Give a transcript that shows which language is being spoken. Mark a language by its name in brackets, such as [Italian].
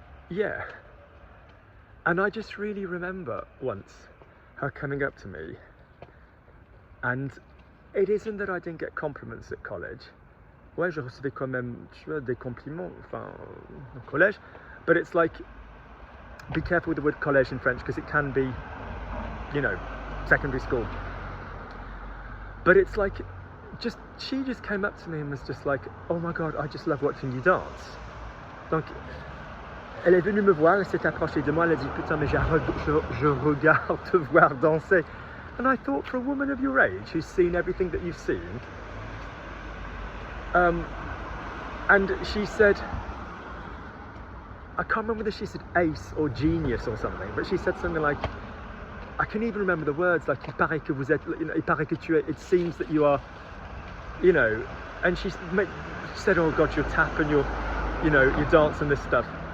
[English] Yeah. And I just really remember once her coming up to me, and it isn't that I didn't get compliments at college. [French] Ouais, je recevais quand même, tu vois, des compliments, enfin, au collège. [English] But it's like, be careful with the word collège in French, because it can be, you know, secondary school. But it's like, she just came up to me and was just like, oh my God, I just love watching you dance. [French] Donc, elle est venue me voir, elle s'est approchée de moi, elle a dit, putain, mais je regarde te voir danser. [English] And I thought, for a woman of your age, who's seen everything that you've seen, and she said, I can't remember whether she said ace or genius or something, but she said something like, I can even remember the words, like, [French] il paraît que vous êtes, [English] you know, [French] il paraît que tu es, [English] it seems that you are, you know, and she said, oh God, you're tap and you're, you know, you dance and this stuff.